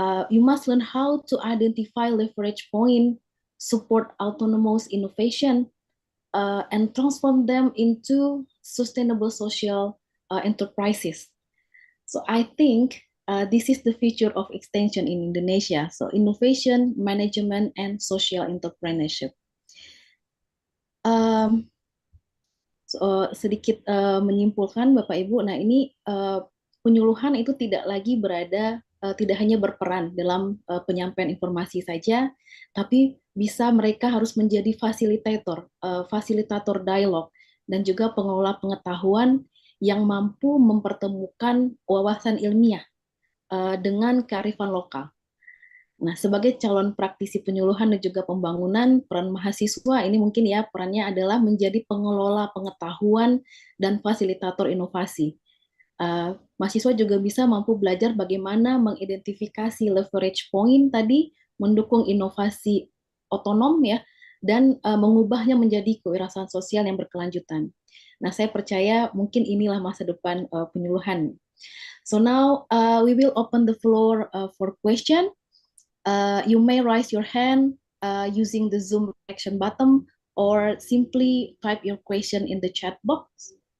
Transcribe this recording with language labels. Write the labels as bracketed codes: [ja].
[en] You must learn how to identify leverage point, support autonomous innovation, and transform them into sustainable social enterprises. So I think this is the future of extension in Indonesia. So innovation, management, and social entrepreneurship. [id] Sedikit menyimpulkan Bapak Ibu, nah ini penyuluhan itu tidak lagi berada, tidak hanya berperan dalam penyampaian informasi saja, tapi bisa mereka harus menjadi fasilitator dialog, dan juga pengelola pengetahuan yang mampu mempertemukan wawasan ilmiah dengan kearifan lokal. Nah, sebagai calon praktisi penyuluhan dan juga pembangunan, peran mahasiswa ini mungkin ya perannya adalah menjadi pengelola pengetahuan dan fasilitator inovasi. Mahasiswa juga bisa mampu belajar bagaimana mengidentifikasi leverage point tadi, mendukung inovasi otonom ya, dan mengubahnya menjadi kewirausahaan sosial yang berkelanjutan. Nah, saya percaya mungkin inilah masa depan penyuluhan. [en] So now we will open the floor for question. You may raise your hand using the Zoom action button or simply type your question in the chat box.